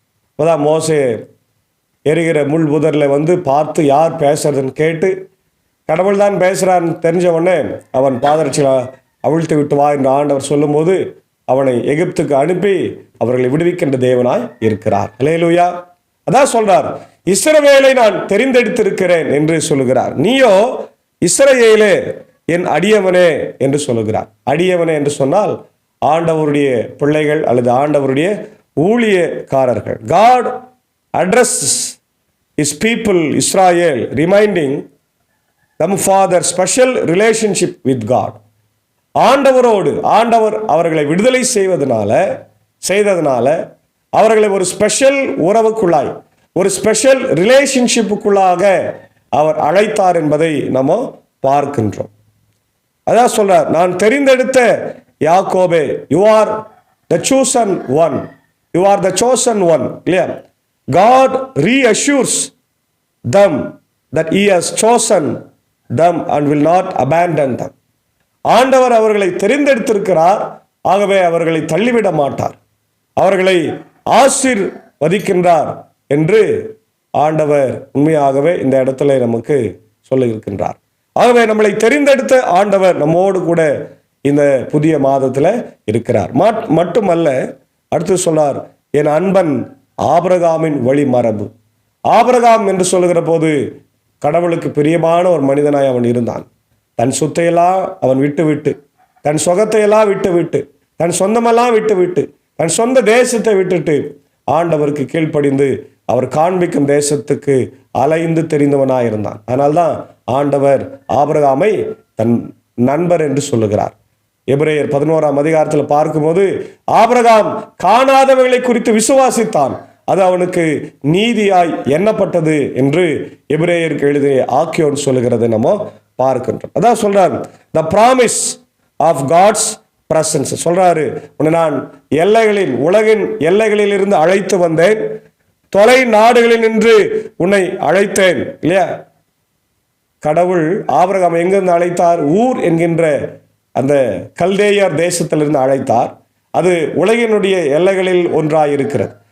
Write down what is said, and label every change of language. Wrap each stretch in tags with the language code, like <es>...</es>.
<ta>அப்போதான் மோசே எரிகிற முள் புதரில் வந்து பார்த்து யார் பேசுறதுன்னு கேட்டு கடவுள் தான் பேசுகிறான்னு தெரிஞ்ச உடனே அவன் பாதரட்சியில் அவிழ்த்து விட்டு வா என்று ஆண்டவர் சொல்லும்போது அவனை எகிப்துக்கு அனுப்பி அவர்களை விடுவிக்கின்ற தேவனாய் இருக்கிறார். அல்லேலூயா. அதான் சொல்றார், இஸ்ரவேலை நான் தெரிந்தெடுத்திருக்கிறேன் என்று சொல்லுகிறார். நீயோ இஸ்ரவேலே, என் அடியவனே என்று சொல்லுகிறார். அடியவனே என்று சொன்னால் ஆண்டவருடைய பிள்ளைகள் அல்லது ஆண்டவருடைய ஊழியக்காரர்கள்.</ta> <en>God addresses his people Israel, reminding them for their special relationship with God.</en> <ta>ஆண்டவரோடு ஆண்டவர் அவர்களை விடுதலை செய்ததனால அவர்களை ஒரு ஸ்பெஷல் உறவுக்குள்ளாய், ஒரு ஸ்பெஷல் ரிலேஷன்ஷிப்புக்குள்ளாக அவர் அழைத்தார் என்பதை நம்ம பார்க்கின்றோம். அதான் சொல்றார், நான் தெரிந்தெடுத்த யாக்கோபே,</ta> <en>you are the chosen one, you are the chosen one.</en> <ta>இல்லையா?</ta> <en>God reassures them that he has chosen them and will not abandon them.</en> <ta>ஆண்டவர் அவர்களை தெரிந்தெடுத்திருக்கிறார், ஆகவே அவர்களை தள்ளிவிட மாட்டார், அவர்களை ஆசீர்வதிக்கின்றார் என்று ஆண்டவர் உண்மையாகவே இந்த இடத்துல நமக்கு சொல்லியிருக்கின்றார். ஆகவே நம்மளை தெரிந்தெடுத்த ஆண்டவர் நம்மோடு கூட இந்த புதிய மாதத்தில் இருக்கிறார். மட்டுமல்ல, அடுத்து சொல்றார், என் அன்பன் ஆபிரகாமின் வழி மரபு. ஆபிரகாம் என்று சொல்லுகிற போது கடவுளுக்கு பிரியமான ஒரு மனிதனாய் அவன் இருந்தான். தன் சொத்தையெல்லாம் அவன் விட்டு, தன் சொகத்தையெல்லாம் விட்டு, தன் சொந்தமெல்லாம் விட்டு, தன் சொந்த தேசத்தை விட்டுட்டு ஆண்டவருக்கு கீழ்ப்படிந்து அவர் காண்பிக்கும் தேசத்துக்கு அலைந்து தெரிந்தவனாய் இருந்தான். அதனால்தான் ஆண்டவர் ஆபிரகாமை தன் நண்பர் என்று சொல்லுகிறார். எபிரேயர் 11ஆம் அதிகாரத்தில் பார்க்கும்போது ஆபிரகாம் காணாதவைகளை குறித்து விசுவாசித்தான், அது அவனுக்கு நீதியாய் எண்ணப்பட்டது என்று எபிரேயருக்கு எழுதிய ஆக்கியோன் சொல்லுகிறதை நம்ம பார்க்கின்றோம். அதான் சொல்றார்,</ta> <en>the promise of God's presence.</en> <ta>சொல்றாரு, உன்னை நான் உலகின் எல்லைகளில் இருந்து அழைத்து வந்தேன், தொலை நாடுகளில் நின்று உன்னை அழைத்தேன். இல்லையா? கடவுள் ஆபிரகாம் எங்கிருந்து அழைத்தார்? ஊர் என்கின்ற அந்த கல்தேயர் தேசத்திலிருந்து அழைத்தார். அது உலகினுடைய எல்லைகளில் ஒன்றாயிருக்கிறது.</ta>